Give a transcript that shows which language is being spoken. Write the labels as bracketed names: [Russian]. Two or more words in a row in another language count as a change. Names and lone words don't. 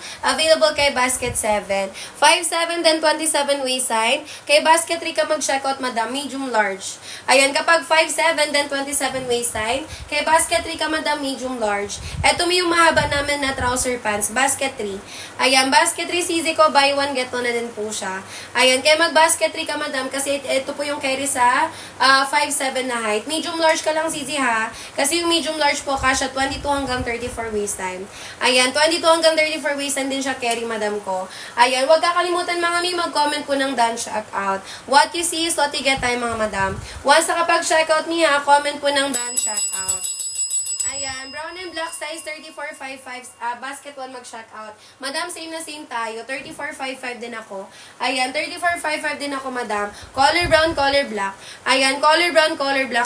[Filipino] Available kay basket 7. 5'7", then 27 waistline. Kay basket 3 ka mag-checkout, madam, [English] medium large. [Filipino] Ayan, kapag 5'7", then 27 waistline. Kay basket 3 ka, madam, [English] medium large. [Filipino] Eto may yung mahaba namin na [English] trouser pants, [Filipino] basket 3. Ayan, basket 3 CZ ko, [English] buy one, get one [Filipino] na din po siya. Ayan, kaya mag-basket 3 ka, madam, kasi ito po yung carry sa sa 5'7 na height. [English] Medium large [Filipino] ka lang, Zizi, ha? Kasi yung [English] medium large [Filipino] po, kasya 22 hanggang 34 [English] waist time. [Filipino] Ayan, 22 hanggang 34 [English] waist time [Filipino] din siya carry, madam ko. Ayan, huwag kakalimutan mga mi, mag-comment po ng [English] done check out. What you see is what you get [Filipino] tayo, mga madam. Once nakapag-check out niya, comment po ng [English] done check out. Ayan, brown and black size 34.55, basket 1 mag-check out. [Filipino] Madam, same na same tayo. 34.55 din ako. Ayan, 34.55 din ako, madam. [English] Color brown, color black. Ayan, color brown, color black.